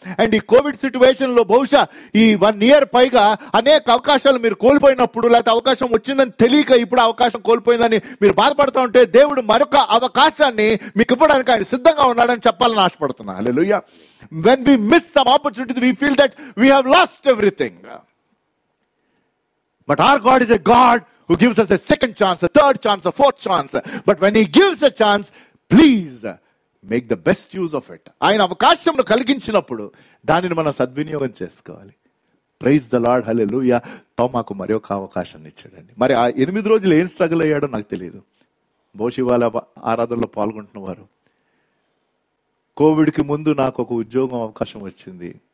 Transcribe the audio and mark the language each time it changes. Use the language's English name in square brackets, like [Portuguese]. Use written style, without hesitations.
[Telugu] And ఈ Covid situation లో బహుశా ఈ 1 year పైగా అనేక అవకాశాలు మీరు కోల్పోయినప్పుడు, లేకపోతే అవకాశం వచ్చిందని తెలియక ఇప్పుడు అవకాశం కోల్పోయిందని మీరు బాధపడుతూ ఉంటే, దేవుడు మరొక అవకాశాన్ని మీకు ఇవ్వడానికి ఆయన సిద్ధంగా ఉన్నాడని చెప్పాలని ఆశపడుతున్నా. హల్లెలూయా. [English] When we miss some opportunity we feel that we have lost everything. But our God is a God who gives us a second chance, a third chance, a fourth chance. But when he gives a chance, please make the best use of it. [Telugu] ఆయన అవకాశంను కలిగించినప్పుడు దానిని మనం సద్వినియోగం చేసుకోవాలి. Praise the lord, హల్లెలూయా. తోమాకు మరి ఒక అవకాశాన్ని ఇచ్చాడండి. మరి ఆ 8 రోజులు ఏం స్ట్రగుల్ అయ్యాడో నాకు తెలియదు. బహుశా వాళ్ళ ఆరాధనలో పాల్గొంటున్న వారు, కోవిడ్కి ముందు నాకు ఒక ఉద్యోగం అవకాశం వచ్చింది.